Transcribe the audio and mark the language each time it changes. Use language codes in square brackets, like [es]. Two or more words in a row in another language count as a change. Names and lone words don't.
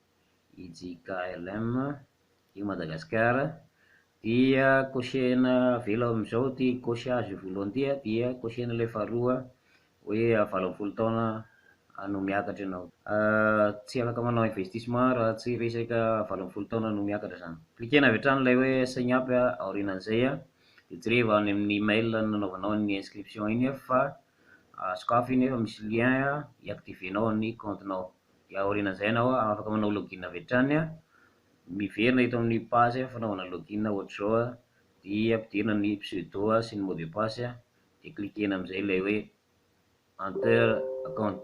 [mg] IJKLM, io Madagasikara, dia cochena avela amin'izao ty cochage voalohany ty a, dia cochena ilay faharoa hoe 18 taona no miakatra ianao. Tsy afaka manao investissement raha tsy resaka 18 taona no miakatra zany. Cliquena avy hatrany ilay hoe [en] sign up [mg] a aorianan'izay a, dia jereva any amin'ny mail nanaovanao ny inscription iny a, fa sokafy iny efa misy lien a hiactivenao ny comptenao. Dia aorianan'izay ianao a afaka manao login avy hatrany a, miverina eto amin'ny page fanaovana login ohatr'izao a, dia ampidirina ny pseudo a sy ny [fr] mot de passe [mg] a, dia cliquena amin'izay ilay hoe enter compte.